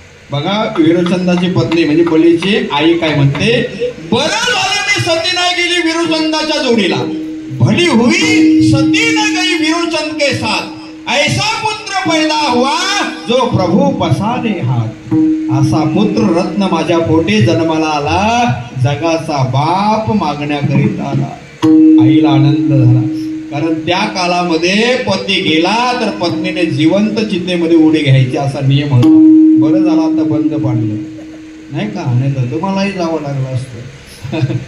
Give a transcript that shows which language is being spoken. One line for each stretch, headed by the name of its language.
Marathi: बघा, विरोचंदाची पत्नी म्हणजे बलीची आई काय म्हणते? बरं झालं मी सती नाही गेली विरोचंदाच्या जोडीला.
Hindi: भली हुई सती न गई विरोचन के साथ, ऐसा पुत्र पैदा हुआ जो प्रभु पसारे हाथ.
Marathi: असा पुत्र रत्न माझ्या पोटी जन्माला आला, जगाचा बाप मागण्याकरिता आला. आईला आनंद झाला. कारण त्या काळामध्ये पती गेला तर पत्नीने जिवंत चितेमध्ये उडी घ्यायची असा नियम होता. बरं झालं आता बंद पाडलं नाही का, नाही तर तुम्हालाही जावं लागलं असतं.